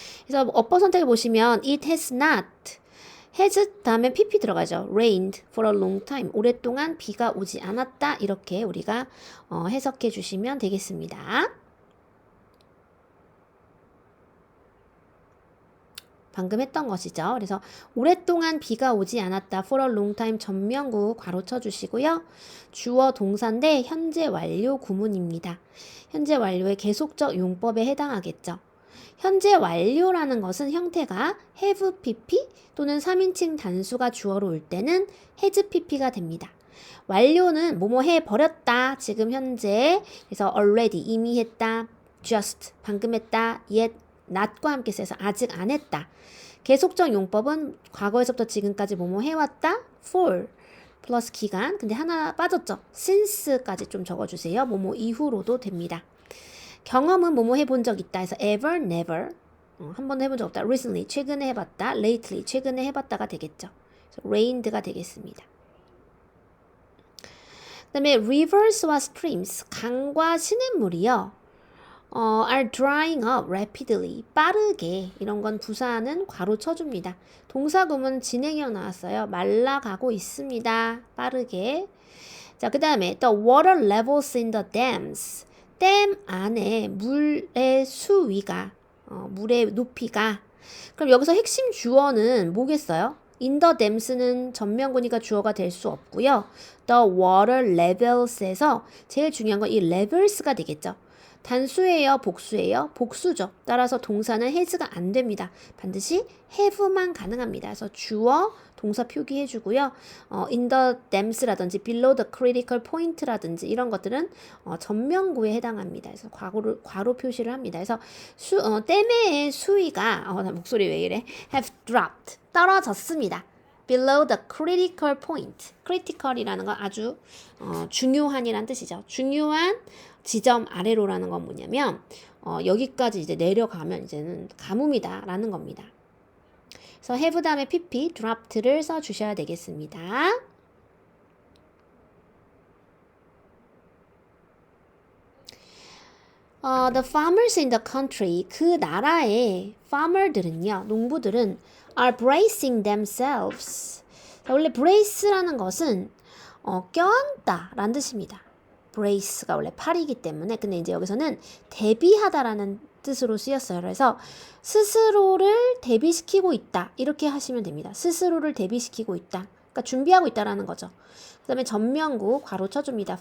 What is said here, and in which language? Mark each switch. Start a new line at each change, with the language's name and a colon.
Korean: 그래서 어법 선택을 보시면
English: it has not has
Korean: 다음에 pp 들어가죠.
English: rained for a long time.
Korean: 오랫동안 비가 오지 않았다. 이렇게 우리가 해석해 주시면 되겠습니다. 방금 했던 것이죠. 그래서 오랫동안 비가 오지 않았다.
English: for a long time
Korean: 전명구 괄호 쳐주시고요. 주어 동사인데 현재 완료 구문입니다. 현재 완료의 계속적 용법에 해당하겠죠. 현재 완료라는 것은 형태가 have pp 또는 3인칭 단수가 주어로 올 때는 has pp가 됩니다. 완료는 뭐뭐 해버렸다. 지금 현재. 그래서 already 이미 했다. just 방금 했다. yet not과 함께 써서 아직 안 했다. 계속적 용법은 과거에서부터 지금까지 뭐뭐 해왔다. for 플러스 기간. 근데 하나 빠졌죠. since까지 좀 적어주세요. 뭐뭐 이후로도 됩니다. 경험은 뭐뭐 해본 적 있다 해서 ever, never 한 번도 해본 적 없다. recently, 최근에 해봤다. lately, 최근에 해봤다가 되겠죠. reigned가 되겠습니다. 그 다음에 rivers와 streams, 강과 시냇물이요.
English: are drying up rapidly,
Korean: 빠르게. 이런 건 부사는 괄호 쳐줍니다. 동사구문 진행형 나왔어요. 말라가고 있습니다. 빠르게. 자, 그 다음에
English: the water levels in the dams.
Korean: 댐 안에 물의 수위가, 물의 높이가. 그럼 여기서 핵심 주어는 뭐겠어요? in the dams는 전명구니까 주어가 될 수 없고요. the water levels에서 제일 중요한 건 이 levels가 되겠죠. 단수예요, 복수예요? 복수죠. 따라서 동사는 has가 안 됩니다. 반드시 have만 가능합니다. 그래서 주어, 동사 표기해주고요.
English: in the dams
Korean: 라든지
English: below the critical point
Korean: 라든지 이런 것들은 전명구에 해당합니다. 그래서 괄호 표시를 합니다. 그래서 댐의 수위가 목소리 왜 이래?
English: have dropped,
Korean: 떨어졌습니다.
English: below the critical point.
Korean: critical이라는 건 아주 중요한이란 뜻이죠. 중요한 지점 아래로라는 건 뭐냐면 여기까지 이제 내려가면 이제는 가뭄이다 라는 겁니다. 그래서 have 다음에 pp, dropped를 써주셔야 되겠습니다.
English: The farmers in the country,
Korean: 그 나라의 farmer들은요, 농부들은
English: are bracing themselves.
Korean: 자, 원래 brace라는 것은 껴안다 라는 뜻입니다. brace가 원래 팔이기 때문에. 근데 이제 여기서는 대비하다라는 뜻으로 쓰였어요. 그래서 스스로를 대비시키고 있다. 이렇게 하시면 됩니다. 스스로를 대비시키고 있다. 그러니까 준비하고 있다라는 거죠. 그 다음에 전면구 괄호 쳐줍니다.